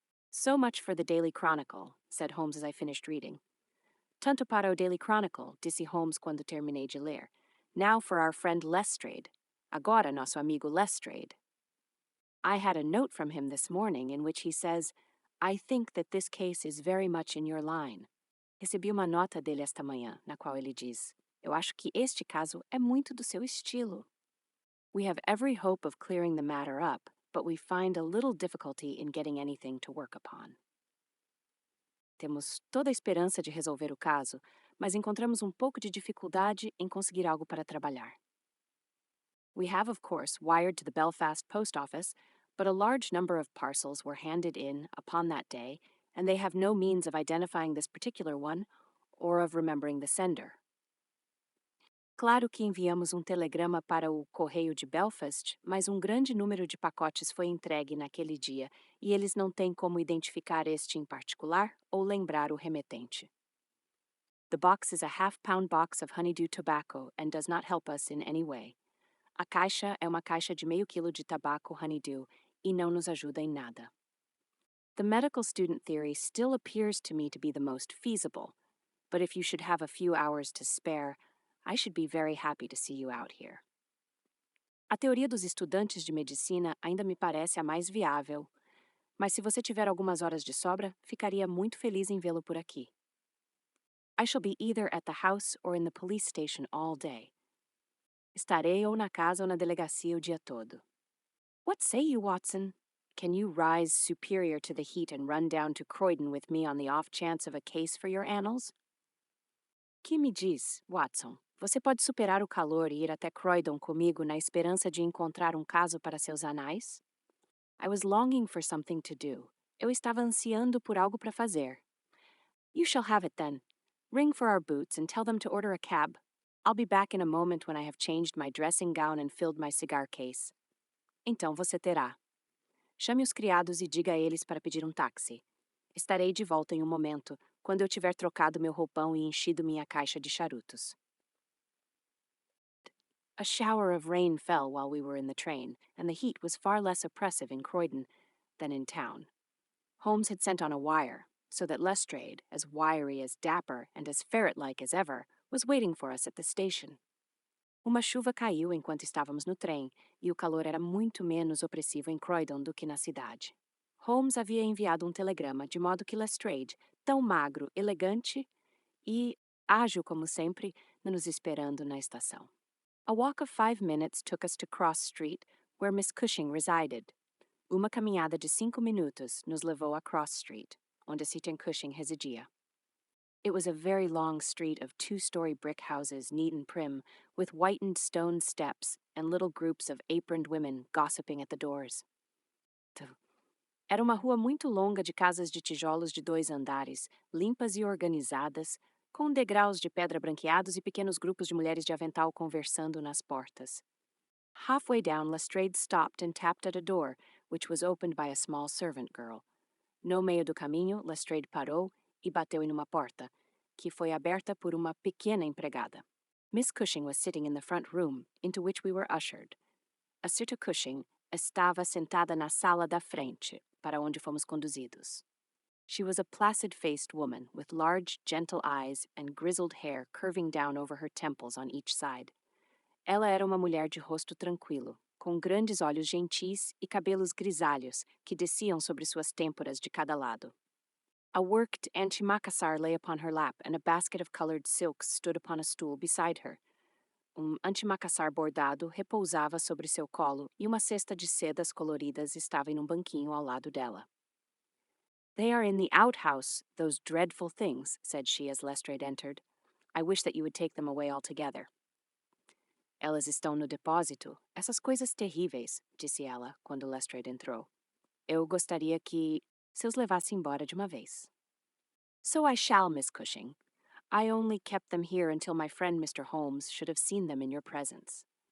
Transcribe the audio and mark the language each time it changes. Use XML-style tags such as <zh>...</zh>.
<en>So much for the Daily Chronicle, said Holmes as I finished reading.</en> <pt>Tanto para o Daily Chronicle, disse Holmes quando terminei de ler.</pt> <en>Now for our friend Lestrade.</en> <pt>Agora nosso amigo Lestrade.</pt> <en>I had a note from him this morning in which he says, I think that this case is very much in your line.</en> <pt>Recebi uma nota dele esta manhã, na qual ele diz, eu acho que este caso é muito do seu estilo.</pt> <en>We have every hope of clearing the matter up, but we find a little difficulty in getting anything to work upon.</en> <pt>Temos toda a esperança de resolver o caso, mas encontramos um pouco de dificuldade em conseguir algo para trabalhar.</pt> <en>We have, of course, wired to the Belfast post office, but a large number of parcels were handed in upon that day, and they have no means of identifying this particular one or of remembering the sender.</en> <pt>Claro que enviamos um telegrama para o correio de Belfast, mas um grande número de pacotes foi entregue naquele dia e eles não têm como identificar este em particular ou lembrar o remetente.</pt> <en>The box is a half-pound box of honeydew tobacco and does not help us in any way.</en> <pt>A caixa é uma caixa de meio quilo de tabaco honeydew e não nos ajuda em nada.</pt> <en>The medical student theory still appears to me to be the most feasible, but if you should have a few hours to spare, I should be very happy to see you out here.</en> <pt>A teoria dos estudantes de medicina ainda me parece a mais viável, mas se você tiver algumas horas de sobra, ficaria muito feliz em vê-lo por aqui.</pt> <en>I shall be either at the house or in the police station all day.</en> <pt>Estarei ou na casa ou na delegacia o dia todo.</pt> <en>What say you, Watson? Can you rise superior to the heat and run down to Croydon with me on the off chance of a case for your annals?</en> <pt>Que me diz, Watson? Você pode superar o calor e ir até Croydon comigo na esperança de encontrar um caso para seus anais?</pt> <en>I was longing for something to do.</en> <pt>Eu estava ansiando por algo para fazer.</pt> <en>You shall have it then. Ring for our boots and tell them to order a cab. I'll be back in a moment when I have changed my dressing gown and filled my cigar case.</en> <pt>Então você terá. Chame os criados e diga a eles para pedir um táxi. Estarei de volta em um momento, quando eu tiver trocado meu roupão e enchido minha caixa de charutos.</pt> <en>A shower of rain fell while we were in the train, and the heat was far less oppressive in Croydon than in town. Holmes had sent on a wire, so that Lestrade, as wiry as dapper and as ferret-like as ever, was waiting for us at the station.</en> <pt>Uma chuva caiu enquanto estávamos no trem, e o calor era muito menos opressivo em Croydon do que na cidade. Holmes havia enviado um telegrama, de modo que Lestrade, tão magro, elegante e ágil como sempre, nos esperando na estação.</pt> <en>A walk of 5 minutes took us to Cross Street, where Miss Cushing resided.</en> <pt>Uma caminhada de 5 minutos nos levou a Cross Street, onde Seton Cushing residia.</pt> <en>It was a very long street of 2-story brick houses, neat and prim, with whitened stone steps and little groups of aproned women gossiping at the doors.</en> <pt>Era uma rua muito longa de casas de tijolos de 2 andares, limpas e organizadas, com degraus de pedra branqueados e pequenos grupos de mulheres de avental conversando nas portas.</pt> <en>Halfway down, Lestrade stopped and tapped at a door, which was opened by a small servant girl.</en> <pt>No meio do caminho, Lestrade parou e bateu em uma porta, que foi aberta por uma pequena empregada.</pt> <en>Miss Cushing was sitting in the front room, into which we were ushered.</en> <pt>A Sita Cushing estava sentada na sala da frente, para onde fomos conduzidos.</pt> <en>She was a placid-faced woman, with large, gentle eyes and grizzled hair curving down over her temples on each side.</en> <pt>Ela era uma mulher de rosto tranquilo, com grandes olhos gentis e cabelos grisalhos que desciam sobre suas têmporas de cada lado.</pt> <en>A worked antimacassar lay upon her lap, and a basket of colored silks stood upon a stool beside her.</en> <pt>Antimacassar bordado repousava sobre seu colo e uma cesta de sedas coloridas estava em um banquinho ao lado dela.</pt> <en>"They are in the outhouse, those dreadful things," said she as Lestrade entered. "I wish that you would take them away altogether."</en> <pt>"Elas estão no depósito, essas coisas terríveis," disse ela, quando Lestrade entrou. "Eu gostaria que se os levasse embora de uma vez."</pt> <en>"So I shall, Miss Cushing. I only kept them here until my friend Mr. Holmes should have seen them in your presence."</en>